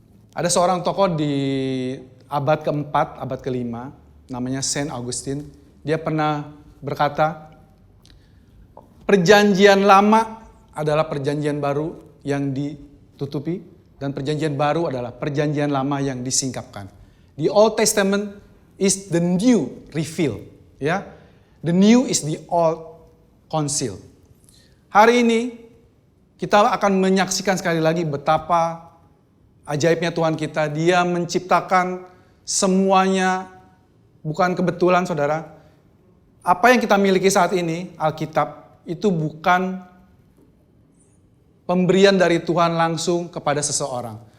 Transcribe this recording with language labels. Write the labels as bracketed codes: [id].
[id] Ada seorang tokoh di abad keempat, abad kelima, namanya Saint Augustine. Dia pernah berkata, perjanjian lama adalah perjanjian baru yang ditutupi, dan perjanjian baru adalah perjanjian lama yang disingkapkan. [en] The Old Testament is the new reveal, ya. The new is the old conceal. [id] Hari ini kita akan menyaksikan sekali lagi betapa ajaibnya Tuhan kita. Dia menciptakan semuanya bukan kebetulan, saudara. Apa yang kita miliki saat ini, Alkitab, itu bukan pemberian dari Tuhan langsung kepada seseorang.